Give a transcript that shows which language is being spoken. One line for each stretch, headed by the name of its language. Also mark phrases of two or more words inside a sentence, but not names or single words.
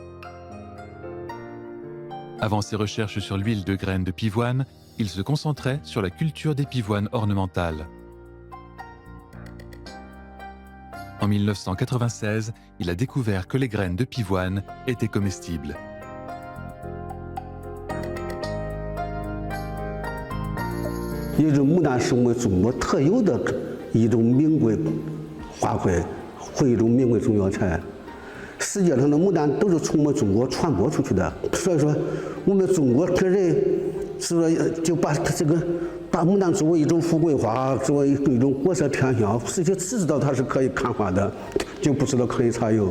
French: Avant ses recherches sur l'huile de graines de pivoine, il se concentrait sur la culture des pivoines ornementales. En 1996, il a découvert que les graines de pivoine étaient comestibles.
Chinese: 一种牡丹是我们中国特有的一种名贵花卉和一种名贵中药材。世界上的牡丹都是从我们中国传播出去的，所以说我们中国的人是说就把把牡丹作为一种富贵花，作为一种国色天香，实际只知道它是可以看花的，就不知道可以插油。